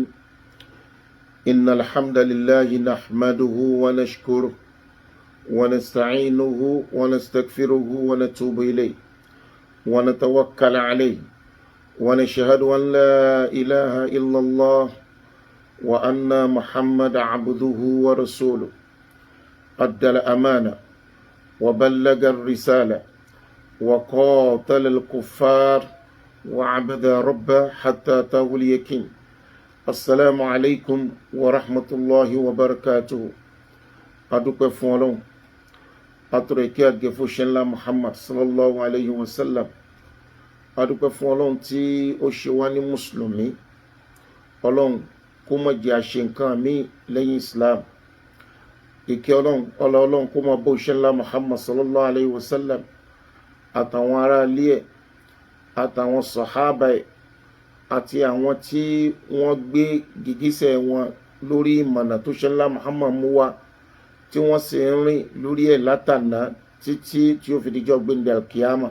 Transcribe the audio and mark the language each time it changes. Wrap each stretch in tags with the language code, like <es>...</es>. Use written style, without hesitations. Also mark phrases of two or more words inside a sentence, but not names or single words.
<ar>إن الحمد لله نحمده ونشكره ونستعينه ونستغفره ونتوب إليه ونتوكل عليه ونشهد أن لا إله إلا الله وأن محمد عبده ورسوله أدى الأمانة وبلغ الرسالة وقاتل الكفار وعبد ربه حتى أتاه اليقين. السلام عليكم ورحمة الله وبركاته.</ar> <yo>adúpẹ́ fún Ọlọ́run, atọrọ ìkẹ́ àgẹ́ fún òjíṣẹ́ ńlá Muhammad</yo> <ar>صلى الله عليه وسلم.</ar> <yo>adúpẹ́ fún Ọlọ́run tí ó ṣe wá ní mùsùlùmí. Ọlọ́run kó má jẹ́ a ṣe nǹkan míì lẹ́yìn Islam. ìkẹ́ Ọlọ́run kó má bá òjíṣẹ́ ńlá Muhammad</yo> <ar>صلى الله عليه وسلم</ar> <yo>àtàwọn ará ilé ẹ̀ àtàwọn sàhábà ẹ̀ àti àwọn tí wọ́n gbé gìgísẹ̀ wọn lórí ìmọ̀nà tó ṣe ńlá Muhammad mú wá, tí wọ́n sì ń rìn lórí ẹ̀ látànà títí tí ó fi dijọ́ gbẹ̀ndẹ̀ alkiyama.</yo>